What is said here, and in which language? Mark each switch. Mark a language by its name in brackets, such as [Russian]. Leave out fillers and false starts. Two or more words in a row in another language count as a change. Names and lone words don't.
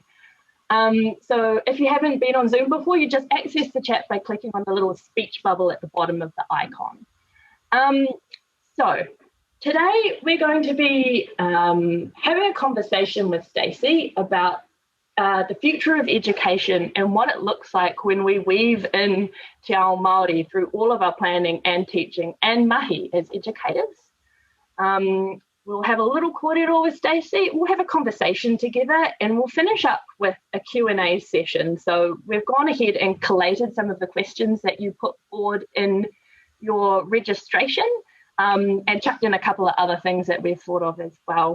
[English] So if you haven't been on Zoom before, you just access the chat by clicking on the little speech bubble at the bottom of the icon. So today we're going to be having a conversation with Stacey about the future of education and what it looks like when we weave in [Māori] te ao Māori [English] through all of our planning and teaching and mahi as educators. We'll have a little kōrero with Stacey, we'll have a conversation together, and we'll finish up with a Q&A session. So we've gone ahead and collated some of the questions that you put forward in your registration, and chucked in a couple of other things that we've thought of as well.